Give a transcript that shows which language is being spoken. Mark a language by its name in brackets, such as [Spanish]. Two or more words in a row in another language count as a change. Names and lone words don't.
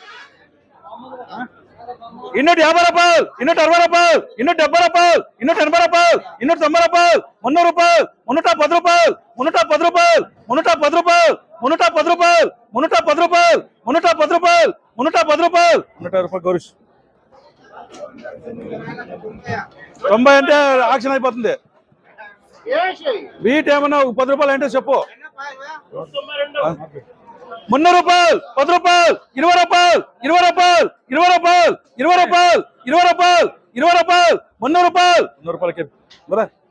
[Kannada] ಇನ್ನೂಟಿ 50 ರೂಪಾಯಿ ಇನ್ನೂಟಿ 60 ರೂಪಾಯಿ ಇನ್ನೂಟಿ 70 ರೂಪಾಯಿ ಇನ್ನೂಟಿ 80 ರೂಪಾಯಿ ಇನ್ನೂಟಿ 90 ರೂಪಾಯಿ 300 ರೂಪಾಯಿ 310 ರೂಪಾಯಿ 310 ರೂಪಾಯಿ 310 ರೂಪಾಯಿ 310 ರೂಪಾಯಿ 310 ರೂಪಾಯಿ 310 ರೂಪಾಯಿ 310 ರೂಪಾಯಿ 100 ರೂಪಾಯಿ గౌరీష్ [Telugu] 90 అంటే ఆక్షన్ అయిపోతుంది వీటి ఏమన్నా 10 రూపాయలు అంటే చెప్పు 300 రూపాయలు 10 రూపాయలు 20 రూపాయలు 20 రూపాయలు 20 రూపాయలు 20 రూపాయలు 20 రూపాయలు 20 రూపాయలు 300 రూపాయలు 100 రూపాయలకి బరా